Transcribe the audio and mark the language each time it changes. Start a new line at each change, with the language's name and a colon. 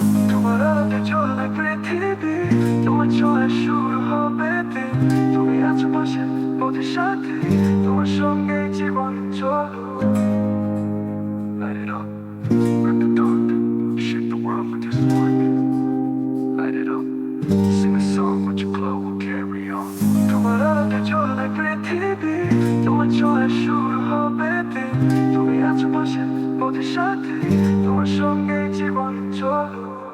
Bangla: তোমার আলোতে চলবে পৃথিবী, তোমার ছোঁয়ায় শুরু হবে দিন। তুমি আছো পাশে পথের সাথে, তোমার সঙ্গে জীবন চলো।
English: Light it up, break the dark, shake the world with your spark. Light it up, sing a song with your glow will carry on.
Bangla: তোমার আলোতে চলবে পৃথিবী, তোমার ছোঁয়ায় শুরু হবে দিন। তুমি আছো পাশে পথের সাথে, তোমার সঙ্গে জীবন চলো।